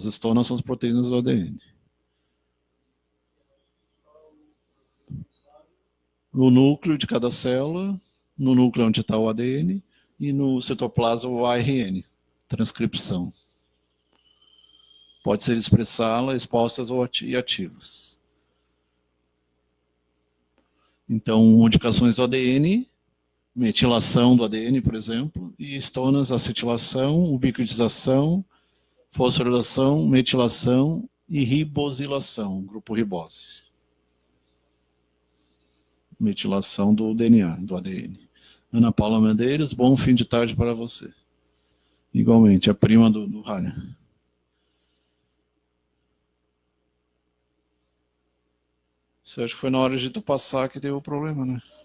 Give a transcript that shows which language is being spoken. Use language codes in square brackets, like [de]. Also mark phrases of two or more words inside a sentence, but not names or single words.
[pt] As estonas são as proteínas do ADN. No núcleo de cada célula, no núcleo onde está o ADN, e no citoplasma o ARN, transcrição. Pode ser expressá-la, expostas e ativas. Então, modificações do ADN, metilação do ADN, por exemplo, e estonas, acetilação, ubiquitização, fosforilação, metilação e ribosilação, grupo ribose. Metilação do DNA, do ADN. Ana Paula Medeiros, bom fim de tarde para você. Igualmente, a prima do Rania. Você acha que foi na hora de tu passar que deu o problema, né?